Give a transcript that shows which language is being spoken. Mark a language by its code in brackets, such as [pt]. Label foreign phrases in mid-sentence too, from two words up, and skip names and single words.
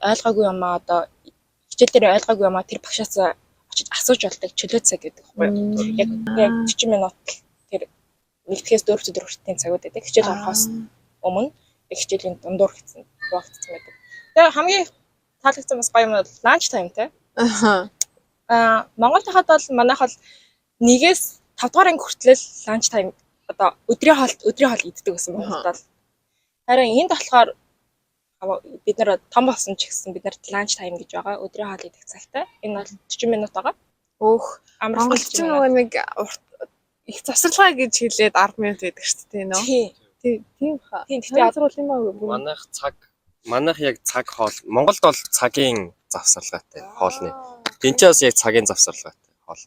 [mn] Ойлгоогүй юм аа одоо хичээл дээр ойлгоогүй юм аа тэр багшаас очиж асууж болдог чөлөө цаг гэдэг байхгүй юу? Яг 40 минут тэр 1-ээс 4 хүртэлх цагууд байдаг. Хичээл орохоос өмнө хичээлийн дундуур хийсэн багтсан байдаг. Тэгээд хамгийн таалагдсан бас гоё юм бол [en] lunch time [mn] те. Монголд хахад бол манайх бол 1-ээс 5 дугаар анги хүртэл [en] lunch time [mn] одоо өдрийн хоол иддэг гэсэн Монголд бол. Харин энд болохоор бид нар том болсон ч гэсэн бид нарт [en] lunch time [mn] гэж байгаа. Өдрийн хоол идэх цагтай. Энэ бол 40 минут байгаа. Өөх. Амралтын Монголч нөгөө нэг их завсарлага гэж хэлээд 10 минут байдаг шүү дээ нөө. Тийм хаа. Тийм гэхдээ сургууль юм аа. Манайх яг цаг хоол. Монголд бол цагийн завсарлагатай хоолны. Тэнцээс яг цагийн завсарлагатай хоолны.